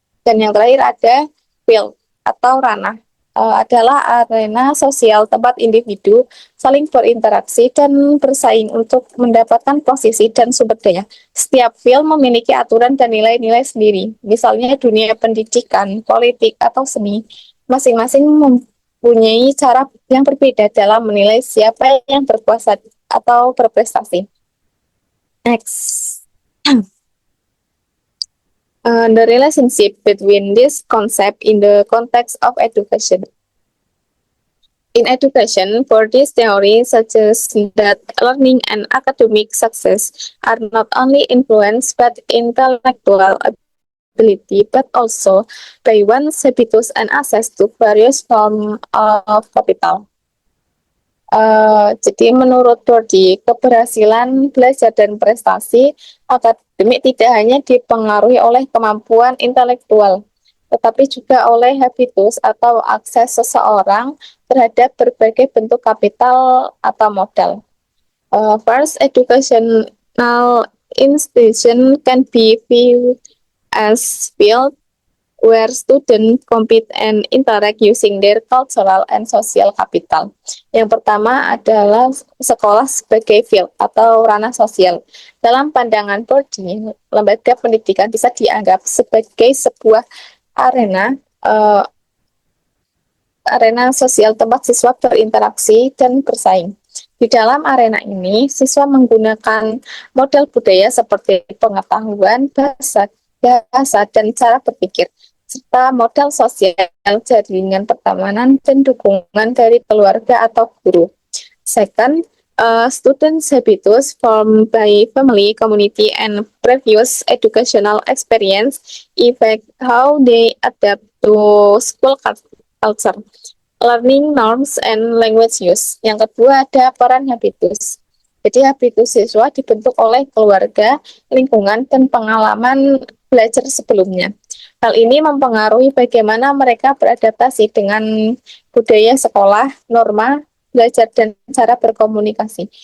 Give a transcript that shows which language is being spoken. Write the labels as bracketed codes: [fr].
[id] Dan yang terakhir ada field atau ranah. Adalah arena sosial tempat individu saling berinteraksi dan bersaing untuk mendapatkan posisi dan sumber daya. Setiap field memiliki aturan dan nilai-nilai sendiri. Misalnya dunia pendidikan, politik, atau seni. Masing-masing mempunyai cara yang berbeda dalam menilai siapa yang berkuasa atau berprestasi. Next. [en] The relationship between this concept in the context of education. In education, for this theory suggests that learning and academic success are not only influenced by intellectual ability, but also by one's habitus and access to various forms of capital. [id] Jadi menurut Doherty, keberhasilan belajar dan prestasi akademik tidak hanya dipengaruhi oleh kemampuan intelektual, tetapi juga oleh habitus atau akses seseorang terhadap berbagai bentuk kapital atau modal. [en] First, educational institution can be viewed as field where students compete and interact using their cultural and social capital. [id] Yang pertama adalah sekolah sebagai field atau ranah sosial. Dalam pandangan Doherty, lembaga pendidikan bisa dianggap sebagai sebuah arena sosial tempat siswa berinteraksi dan bersaing. Di dalam arena ini, siswa menggunakan modal budaya seperti pengetahuan, bahasa, dan cara berpikir, serta modal sosial, jaringan pertemanan, dan dukungan dari keluarga atau guru. [en] Second, students' habitus formed by family, community, and previous educational experience affect how they adapt to school culture, learning norms, and language use. [id] Yang kedua ada peran habitus. Jadi habitus siswa dibentuk oleh keluarga, lingkungan, dan pengalaman belajar sebelumnya. Hal ini mempengaruhi bagaimana mereka beradaptasi dengan budaya sekolah, norma, belajar, dan cara berkomunikasi.